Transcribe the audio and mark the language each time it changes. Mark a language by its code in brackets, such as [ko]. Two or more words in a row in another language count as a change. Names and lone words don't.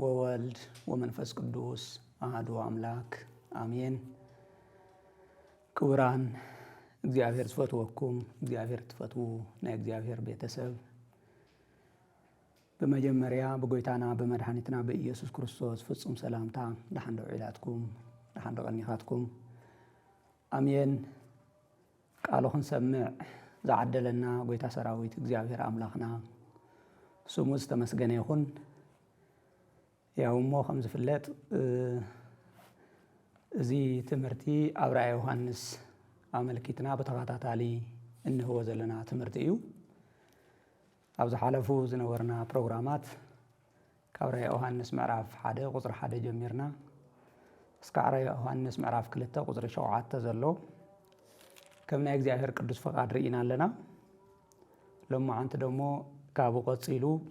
[gez] ወወልድ ወመንፈስ ቅዱስ አሐዱ አምላክ አሜን። [ti] ክቡራን እግዚአብሔር ዝፈትወኩም እግዚአብሔር ትፈትው ናይ እግዚአብሔር ቤተሰብ በመጀመሪያ በጎይታና በመድኃኒትና በኢየሱስ ክርስቶስ ፍጹም ሰላምታ ለሐንደው ዒላትኩም ለሐንደው ቀኒኻትኩም አሜን። ቃሉን ሰምዕ ዘዓደለና ጎይታ ሰራዊት እግዚአብሔር አምላኽና ስሙ ዝተመስገነ ይኹን። ያው ከም ዝፍለጥ እዚ ትምህርቲ ኣብ ራእየ ዮሐንስ ኣመልኪትና በተኸታታሊ እንህቦ ዘለና ትምህርቲ እዩ። ኣብ ዝሓለፉ ዝነበርና ፕሮግራማት ካብ ራእየ ዮሐንስ ምዕራፍ 1 ቁፅሪ 1 ጀሚርና እስካዕ ራእየ ዮሐንስ ምዕራፍ 2 ቁፅሪ 7 ዘሎ ከም ናይ እግዚአብሔር ቅዱስ ፈቃድ ርኢና ኣለና። ሎማዓንቲ ደሞ ካብኡ ቀፂሉ